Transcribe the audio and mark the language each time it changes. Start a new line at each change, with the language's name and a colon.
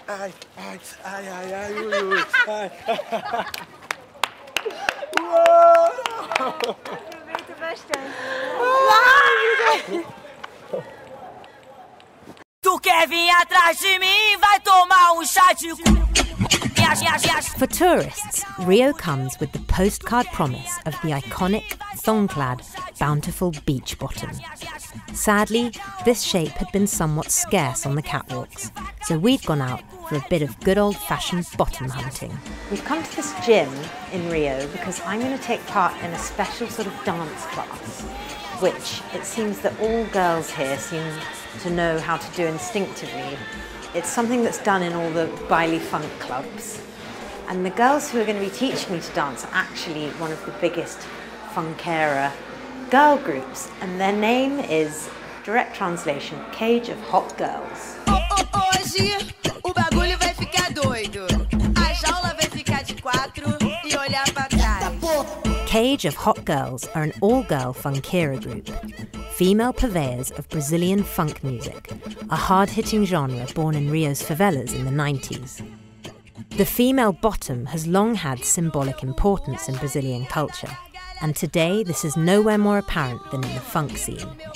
Portuguese: Ai, ai, ai, ai, ai, ui, ui, ai, uou! Bastante. Tu quer vir atrás de mim, vai tomar chá de...
English: For tourists, Rio comes with the postcard promise of the iconic, thong-clad, bountiful beach bottom. Sadly, this shape had been somewhat scarce on the catwalks, so we've gone out for a bit of good old-fashioned bottom hunting. We've come to this gym in Rio because I'm going to take part in a special sort of dance class, which it seems that all girls here seem to know how to do instinctively. It's something that's done in all the baile funk clubs. And the girls who are going to be teaching me to dance are actually one of the biggest funkera girl groups. And their name is, direct translation, Cage of Hot Girls.
Portuguese: Hoje o bagulho vai ficar doido. A jaula vai ficar de 4 e olhar pra trás.
English: Cage of Hot Girls are an all-girl funkera group, female purveyors of Brazilian funk music, a hard-hitting genre born in Rio's favelas in the 90s. The female bottom has long had symbolic importance in Brazilian culture, and today this is nowhere more apparent than in the funk scene.